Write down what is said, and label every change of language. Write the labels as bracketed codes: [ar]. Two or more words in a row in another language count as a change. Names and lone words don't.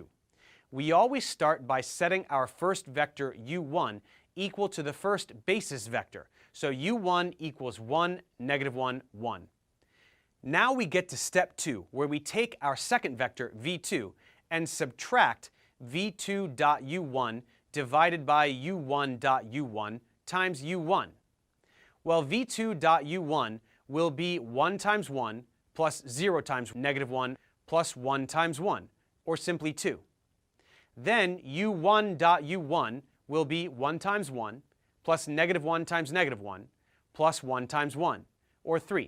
[en] We always start by setting our first vector u1 equal to the first basis vector, so u1 equals 1, negative 1, 1. Now we get to step 2, where we take our second vector v2 and subtract v2.u1 divided by u1.u1 times u1. Well, v2.u1 will be 1 times 1 plus 0 times negative 1 plus 1 times 1, or simply 2. Then u1.u1 will be 1 times 1 plus negative 1 times negative 1 plus 1 times 1, or 3.